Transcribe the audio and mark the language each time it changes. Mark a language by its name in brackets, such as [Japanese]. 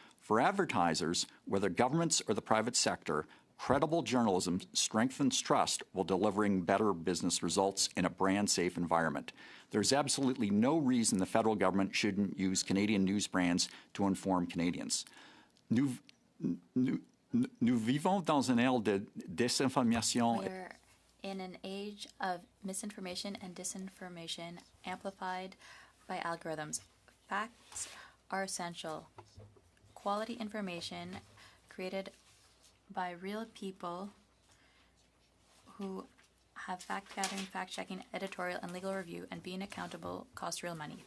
[English] For advertisers, whether governments or the private sector, credible journalism strengthens trust while delivering better business results in a brand-safe environment. There's absolutely no reason the federal government shouldn't use Canadian news brands to inform Canadians. [French] Nous vivons dans une ère de désinformation. [English] We're in an age of misinformation and disinformation amplified by algorithms. Facts are essential. Quality information created by real people who have fact-gathering, fact-checking, editorial, and legal review, and being accountable costs real money.